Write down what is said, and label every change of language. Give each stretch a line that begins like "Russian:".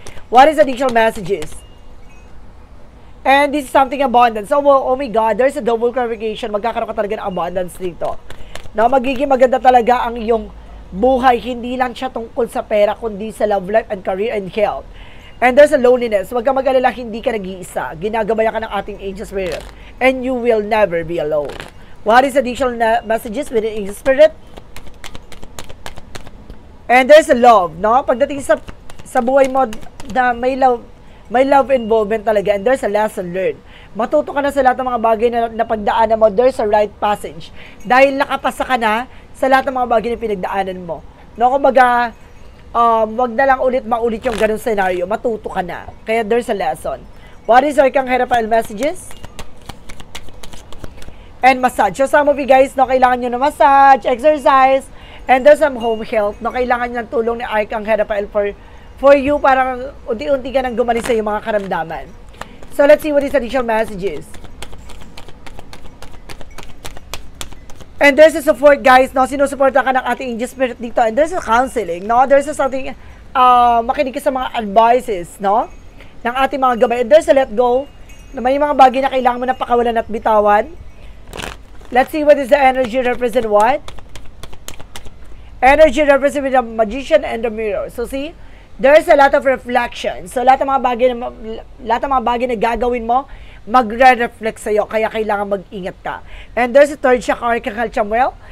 English: What is additional messages? And this is something abundance. So, oh my God, there's a double clarification.
Filipino: Magkakaroon ka talaga ng abundance dito. No? Magiging maganda talaga ang iyong buhay, hindi lang siya tungkol sa pera, kundi sa
English: love life and career and health. And there's a loneliness.
Filipino: Huwag kang mag-alala, hindi ka nag-iisa. Ginagabayan ka ng ating angel spirit.
English: And you will never be alone. What is additional messages with the angel spirit? And there's a love, no?
Filipino: Pagdating sa buhay mo, na may love involvement talaga.
English: And there's a lesson learned.
Filipino: Matuto ka na sa lahat ng mga bagay na pagdaanan mo.
English: There's a right passage.
Filipino: Dahil nakapasa ka na sa lahat ng mga bagay na pinagdaanan mo. No, kumbaga, wag na lang maulit yung ganung scenario. Matuto ka na. Kaya
English: there's a lesson. What is Archangel Raphael messages? And massage. So some of you guys, no,
Filipino: kailangan nyo na
English: massage, exercise, and there's some home health.
Filipino: No, kailangan nyo ng tulong ni Archangel Raphael
English: for you,
Filipino: para unti-unti ka nang gumaling sa iyong mga karamdaman.
English: So let's see what is additional messages. And there's a support, guys, no?
Filipino: Sinusuporta ka ng ating angel spirit dito.
English: And there's a counseling, no? There's a something,
Filipino: makinig ka sa mga
English: advices, no?
Filipino: Ng ating mga gabay.
English: And there's a let go,
Filipino: na may mga bagay na kailangan mo na pakawalan at bitawan.
English: Let's see what is the energy represent what? Energy represent the magician and the mirror. So see, there's a lot of reflection.
Filipino: So lahat ng mga bagay na gagawin mo, magre-reflect sa'yo, kaya kailangan mag-ingat ka.
English: And there's a third chakra, Archangel Chamuel.